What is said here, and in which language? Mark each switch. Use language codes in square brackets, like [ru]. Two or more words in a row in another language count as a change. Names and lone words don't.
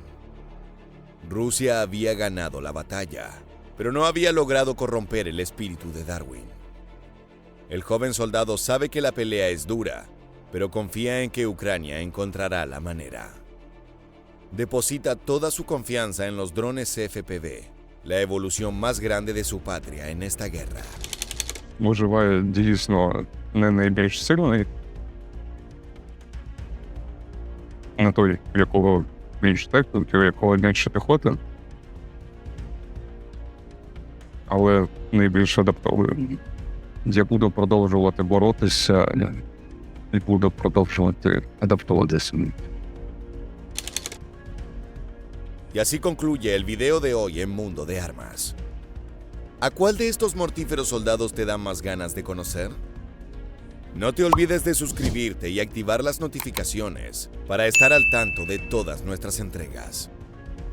[es] Rusia había ganado la batalla, pero no había logrado corromper el espíritu de Darwin. El joven soldado sabe que la pelea es dura, pero confía en que Ucrania encontrará la manera. Deposita toda su confianza en los drones FPV, la evolución más grande de su patria en esta guerra. [uk] Виживає дійсно не найбільш сильний, на той, в якого більш техніки, у якого більше піхоти, але найбільш адаптований. Я буду продовжувати боротися і буду продовжувати адаптуватися. [es] Y así concluye el video de hoy en Mundo de Armas. ¿A cuál de estos mortíferos soldados te dan más ganas de conocer? No te olvides de suscribirte y activar las notificaciones para estar al tanto de todas nuestras entregas.